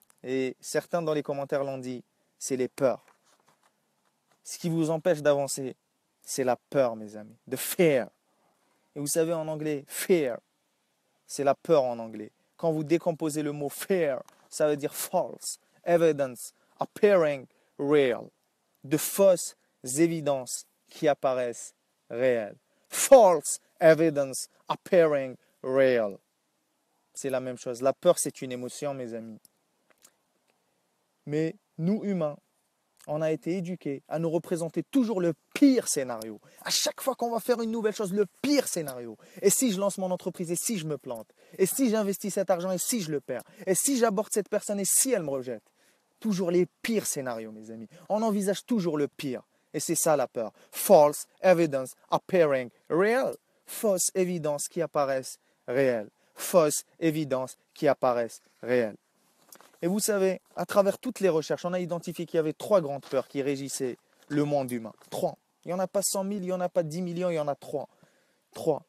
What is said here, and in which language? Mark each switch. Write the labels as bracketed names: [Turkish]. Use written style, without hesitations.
[French] Et certains dans les commentaires l'ont dit, c'est les peurs. Ce qui vous empêche d'avancer, c'est la peur, mes amis. [English] The fear. [French] Et vous savez, en anglais, fear, c'est la peur en anglais. Quand vous décomposez le mot fear, ça veut dire [English] false, evidence, appearing, real. [French] De fausses évidences qui apparaissent réelles. [English] False evidence appearing real. [French] C'est la même chose. La peur, c'est une émotion, mes amis. Mais nous, humains, on a été éduqués à nous représenter toujours le pire scénario. À chaque fois qu'on va faire une nouvelle chose, le pire scénario. Et si je lance mon entreprise, et si je me plante? Et si j'investis cet argent, et si je le perds? Et si j'aborde cette personne, et si elle me rejette? Toujours les pires scénarios, mes amis. On envisage toujours le pire. Et c'est ça la peur. [English] False evidence appearing real. [French] Fausses évidences qui apparaissent réelles. Fausses évidences qui apparaissent réelles. Et vous savez, à travers toutes les recherches, on a identifié qu'il y avait 3 grandes peurs qui régissaient le monde humain. 3. Il n'y en a pas 100 000, il n'y en a pas 10 millions, il y en a 3. 3.